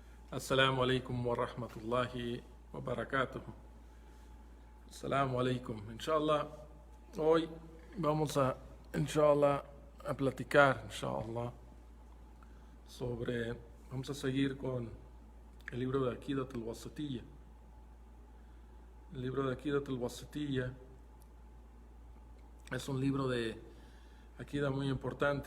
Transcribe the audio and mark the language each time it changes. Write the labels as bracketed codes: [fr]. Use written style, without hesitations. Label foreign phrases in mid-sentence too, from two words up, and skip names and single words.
[ar] السلام عليكم ورحمة الله وبركاته. السلام عليكم. Inshallah, [es] hoy vamos inshallah, a platicar, inshallah, vamos a seguir con el libro de Aqidat al-Wasatiyya. El libro de Aqidat al-Wasatiyya es un libro de Aqida muy importante.